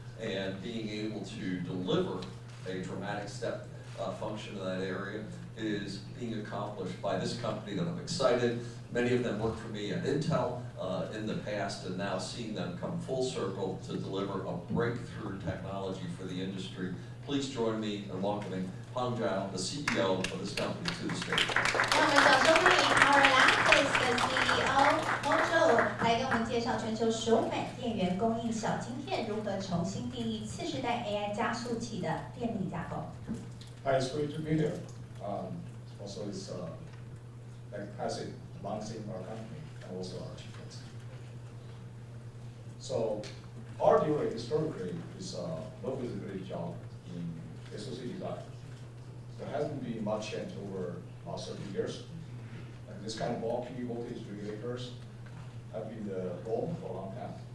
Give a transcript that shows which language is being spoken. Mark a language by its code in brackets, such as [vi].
[en] And being able to deliver a dramatic step function in that area is being accomplished by this company that I'm excited. Many of them worked for me at Intel in the past, and now seeing them come full circle to deliver a breakthrough technology for the industry. Please join me in welcoming Hong Zhao, the CEO of this company, to the stage. [zh] 让我们掌声欢迎 Power Lattice 的 CEO 洪周来给我们介绍全球首款电源供应小晶片如何重新定义次世代 AI 加速器的电力架构。 [en] Hi, it's great to be here. Also, it's like I said, launching our company and also our achievements. So, our DRAM historically is a low visibility job in SoC design. There hasn't been much change over the last 30 years. And this kind of bulky voltage regulators have been the norm for a long time.